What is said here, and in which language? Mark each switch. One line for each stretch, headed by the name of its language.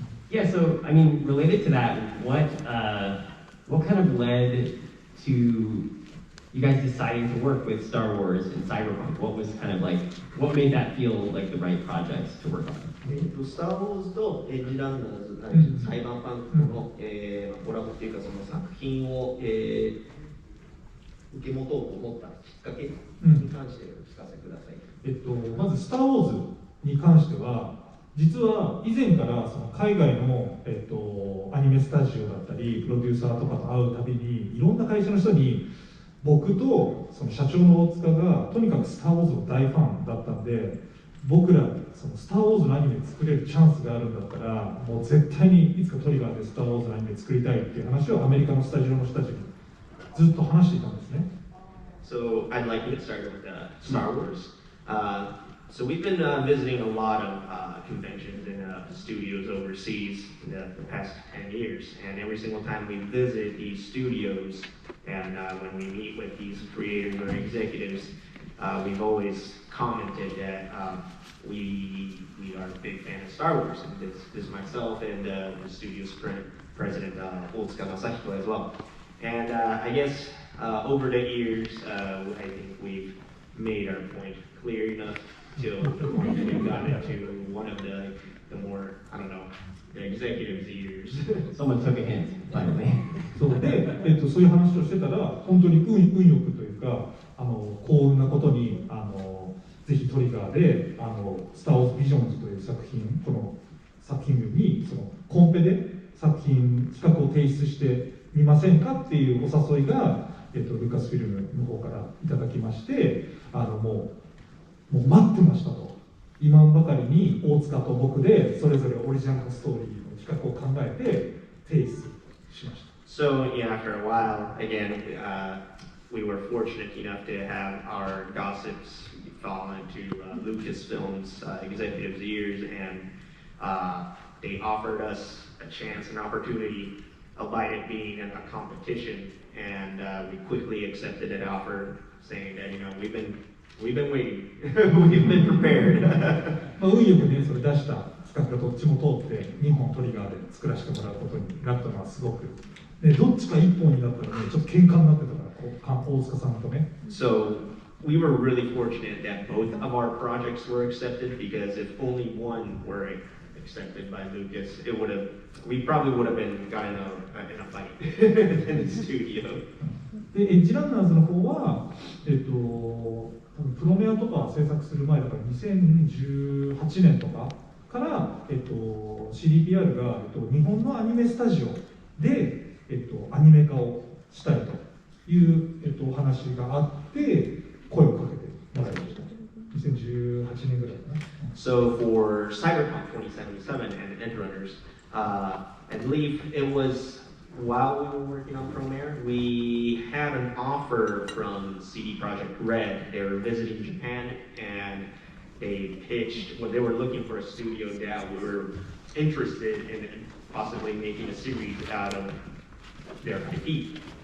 English: Yeah, so I mean, related to that, what kind of led to you guys deciding to work with Star Wars and Cyberpunk? What was kind of like, what made that feel like the right projects to work on?
Japanese: スター・ウォーズとエッジ・ランナーズ、サイバーパンクの、コラボっていうかその作品を、受け持とうと思ったきっかけに関してお聞かせください。まずスター・ウォーズに関しては実は以前からその海外の、アニメスタジオだったりプロデューサーとかと会うたびにいろんな会社の人に僕とその社長の大塚がとにかくスター・ウォーズの大ファンだったんで、僕らそのスター・ウォーズのアニメ作れるチャンスがあるんだったらもう絶対にいつかトリガーでスター・ウォーズのアニメ作りたいっていう話をアメリカのスタジオの人たちにずっと話していたんですね。
English: So I'd like to get started with Star Wars. So we've been visiting a lot of conventions and studios overseas in the past 10 years, and every single time we visit these studios and when we meet with these creators or executives, we've always commented that we are a big fan of Star Wars, and this is myself and the studio's president, Otsuka Masahiko as well. And I guess over the years, I think we've made our point clear enough till the point that we've gotten into one of the more, I don't know, the executives' ears. Someone took a hint, finally.
Japanese: そうで、そういう話をしてたら、本当に運よくというか、幸運なことにぜひトリガーでスター・ウォーズ・ビジョンズという作品、この作品群にその企画を提出してみませんかっていうお誘いが、ルーカスフィルムの方からいただきまして、もう待ってましたと。今ばかりに大塚と僕でそれぞれオリジナルストーリーの企画を考えて提出しました。
English: So yeah, after a while, again, we were fortunate enough to have our gossips fall into Lucasfilm's executives' ears, and they offered us a chance, an opportunity, albeit it being a competition, and we quickly accepted that offer, saying that we've been waiting, we've been prepared.
Japanese: 運よくね、それ出した企画がどっちも通って、2本トリガーで作らせてもらうことになったのはすごく、でどっちか1本になったらね、ちょっと喧嘩になってたから、大塚さんとね。
English: So we were really fortunate that both of our projects were accepted, because if only one were accepted by Lucas, we probably would have been got in a fight in the studio.
Japanese: でエッジランナーズの方は、プロメアとか制作する前だから2018年とかから、CDPR が、日本のアニメスタジオで、アニメ化をしたいという、お話があって声をかけてもらいました。 2018年ぐらいかな。
English: So for Cyberpunk 2077 and Endrunners, I believe it was while we were working on Promare, we had an offer from CD Projekt Red. They were visiting Japan, and they pitched, when they were looking for a studio that we were interested in possibly making a series out of their IP.